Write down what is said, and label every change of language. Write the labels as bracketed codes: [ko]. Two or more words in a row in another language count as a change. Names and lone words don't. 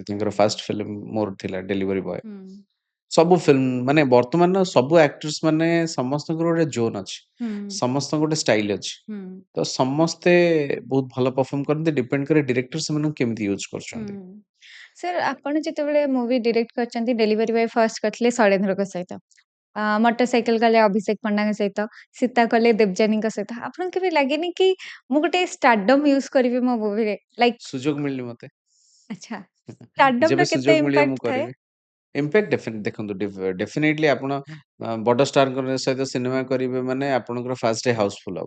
[or] ତାଙ୍କର [en] first film [or] ମୋର ଥିଲା ଡେଲିଭରି ବୟ। ସବୁ ଫିଲ୍ମ ମାନେ ବର୍ତ୍ତମାନ ସବୁ ଆକ୍ଟର୍ସ ମାନେ ସମସ୍ତଙ୍କର ଗୋଟେ ଜୋନ୍ ଅଛି, ସମସ୍ତଙ୍କ ଗୋଟେ ଷ୍ଟାଇଲ ଅଛି। ତ ସମସ୍ତେ ବହୁତ ଭଲ ପରଫର୍ମ କରନ୍ତି, ଡିପେଣ୍ଡ କରେ ଡିରେକ୍ଟର ସେମାନଙ୍କୁ କେମିତି ୟୁଜ କରୁଛନ୍ତି। ସାର୍ ଆପଣ ଯେତେବେଳେ ମୁଭି ଡିରେକ୍ଟ କରିଛନ୍ତି, ଡେଲିଭରି ବୟ ଫାଷ୍ଟ କରିଥିଲେ ଶୈଳେନ୍ଦ୍ରଙ୍କ ସହିତ, ମୋଟରସାଇକେଲ କଲେ अभिषेक पण्डाଙ୍କ ସହିତ ସୀତା କଲେ ଦେବଯାନୀଙ୍କ ସହିତ ଆପଣଙ୍କୁ କେବେ ଲାଗେନି କି ମୁଁ ଗୋଟେ [en] stardom use [or] କରିବି ମୋ ମୁଭିରେ ଲାଇକ ସୁଯୋଗ ମିଳିନି ମତେ। ଆଚ୍ଛା ଷ୍ଟାରଡମ ଯେବେ ର କେତେ ସୁଯୋଗ ମିଳିବ ମୁଁ ଇମ୍ପାକ୍ଟ ଥାଏ? କରିବି। ଇମ୍ପାକ୍ଟ ଦେଖନ୍ତୁ ଡେଫିନେଟଲି ଆପଣ ବଡ ଷ୍ଟାରଙ୍କ ସହିତ ସିନେମା କରିବେ ମାନେ ଆପଣଙ୍କର [en] first day housefull [or] ହବ।